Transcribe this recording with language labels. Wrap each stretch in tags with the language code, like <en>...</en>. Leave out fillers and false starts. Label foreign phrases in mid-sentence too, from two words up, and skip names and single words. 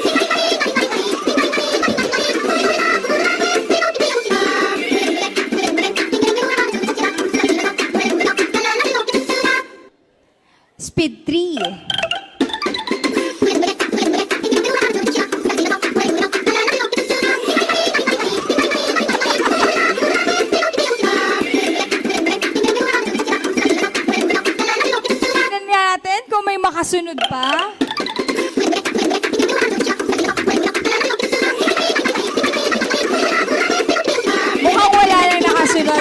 <ko>즐겁게 뛰어봅시다. 둥글게 둥글게 빙글빙글 돌아가며 춤을 춥시다. 생각을 치면서 노래를 부르며 랄라랄라 즐겁게 춤추자.</ko> <en>Speed 3.</en> <ko>둥글게 둥글게 빙글빙글 돌아가며 춤을 춥시다. 생각을 치면서 노래를 부르며 랄라랄라 즐겁게 춤추자.</ko> <tl>Tingnan natin kung may makasunod pa. Mukhang wala lang nakasunod.</tl>